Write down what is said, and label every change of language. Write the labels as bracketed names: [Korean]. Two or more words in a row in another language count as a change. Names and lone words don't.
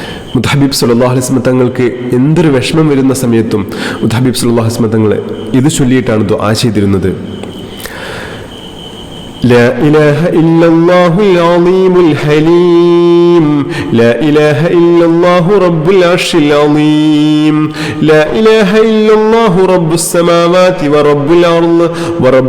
[Malayalam] മുത്തഹബീബ് [Arabic] صلى الله عليه وسلم [Malayalam] തങ്ങൾക്ക് എന്തൊരു വിഷമം വരുന്ന സമയത്തും മുത്തഹബീബ് [Arabic] صلى الله عليه وسلم [Malayalam] തങ്ങൾ ഇത് ചൊല്ലിയിട്ടാണ് ദുആ ചെയ്തിരുന്നത്. [Arabic] لا إله إلا الله العظيم الحليم لا إله إلا الله رب العرش العظيم لا إله إلا الله رب السماوات ورب الأرض ورب